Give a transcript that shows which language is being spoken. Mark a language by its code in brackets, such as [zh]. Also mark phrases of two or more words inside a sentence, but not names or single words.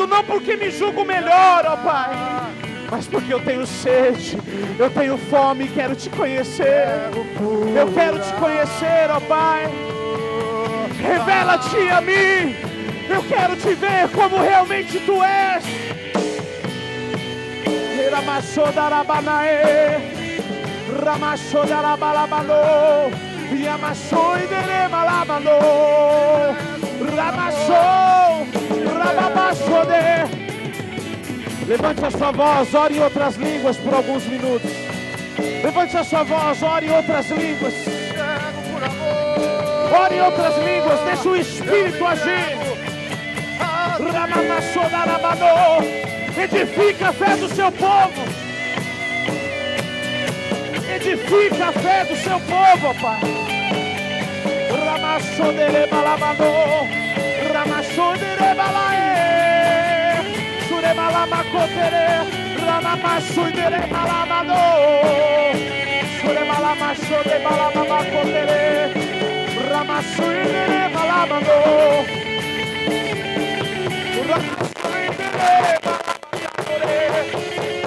[pt] Não porque me julgo melhor, ó Pai, mas porque eu tenho sede, eu tenho fome e quero te conhecer. Eu quero te conhecer, ó Pai. Revela-te a mim. Eu quero te ver como realmente Tu és. Ramaçô darabanaê, Ramaçô darabalabalô, Yamaçô ideremalamano, Ramaçô, Rababaçô de. Levante a sua voz, ore em outras línguas por alguns minutos. Levante a sua voz, ore em outras línguas. Ore em outras línguas, deixa o Espírito agir. Ramaçô darabano. Edifica a fé do seu povo. Edifica a fé do seu povo, ó Pai. Ramaçô derebalamano, Ramaçô derebalaê, Suremalamacotere, Ramamaçô derebalamano, Suremalamaçô debalamacotere, Ramaçô derebalamano, Ramaçô derebalamano.